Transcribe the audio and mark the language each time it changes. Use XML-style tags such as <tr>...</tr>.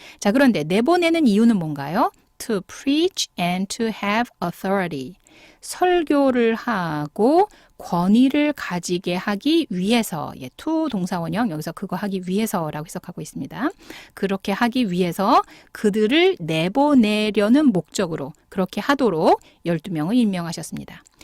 <ko>자, 그런데 내보내는 이유는 뭔가요?</ko> <en>To preach and to have authority.</en> <ko>설교를 하고 권위를 가지게 하기 위해서, to 동사원형 여기서 그거 하기 위해서라고 해석하고 있습니다. 그렇게 하기 위해서 그들을 내보내려는 목적으로 그렇게 하도록 12명을 임명하셨습니다.</ko>